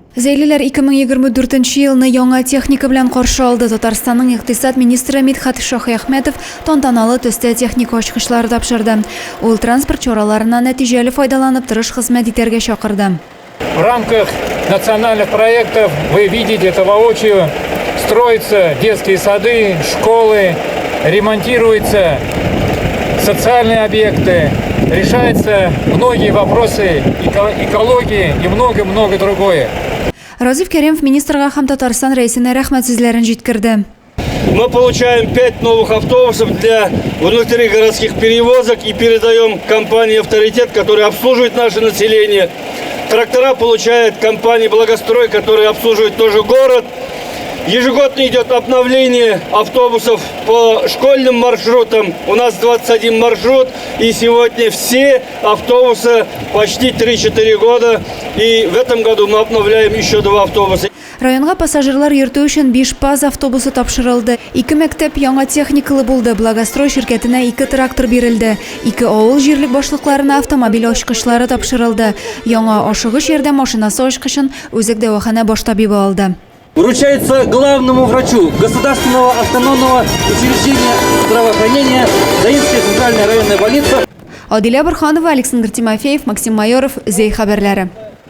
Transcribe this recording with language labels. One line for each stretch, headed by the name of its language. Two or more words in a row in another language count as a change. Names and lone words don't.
Tatar: Зәйлеләр 2024 елны яңа техника белән каршы алды. Татарстанның икътисад министры Мидхат Шаһиәхмәтов тантаналы төстә техника ачкычлары тапшырды. Ул транспорт чараларынан нәтиҗәле файдаланып тырыш хезмәт итәргә чакырды.
Russian: В рамках национальных проектов вы видите это воочию. Строятся детские сады, школы, ремонтируются социальные объекты, решаются многие вопросы экологии и много-много другое.
Tatar: Разиф Кәримов министрга һәм Татарстан рәисенә рәхмәт сүзләрен җиткерде.
Russian: Мы получаем 5 новых автобусов для внутригородских перевозок и передаем компании «Авторитет», которая обслуживает наше население. Трактора получает компания «Благострой», которая обслуживает тоже город. Ежегодно идет обновление автобусов по школьным маршрутам. У нас 21 маршрут, и сегодня все автобусы почти 3-4 года. И в этом году мы обновляем еще 2 автобуса.
Tatar: Районга пассажирлар йөртү өчен 5 ПАЗ автобусы тапшырылды. 2 мәктәп яңа техникалы булды. Благострой ширкәтенә 2 трактор бирелде. 2 авыл җирлек башлыкларына автомобиль ачкычлары тапшырылды. Яңа ашыгыч ярдәм машинасы ачкычын Үзәк дәваханә баш табибы алды.
Russian: Вручается главному врачу Государственного автономного учреждения здравоохранения Заинская центральная районная больница.
Tatar: Адилә Борханова, Александр Тимофеев, Максим Майоров, Зей хәбәрләре.